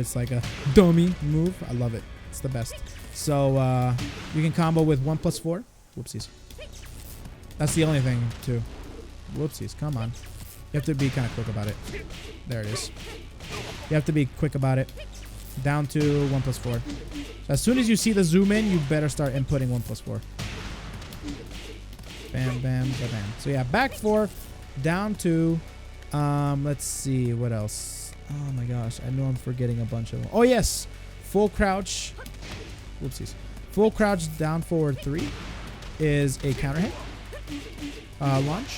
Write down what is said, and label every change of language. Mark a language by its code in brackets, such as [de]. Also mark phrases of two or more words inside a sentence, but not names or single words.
[en] It's like a dummy move. I love it. It's the best. So you can combo with 1+4. Whoopsies. That's the only thing too. Whoopsies. Come on. You have to be kind of quick about it. There it is. You have to be quick about it. Down to 1+4. So as soon as you see the zoom in, you better start inputting 1+4. Bam, bam, bam. So yeah, back four, down two. Let's see what else. Oh my gosh, I know I'm forgetting a bunch of them. Oh yes, full crouch. Whoopsies. Full crouch down forward 3 is a counter hit launch.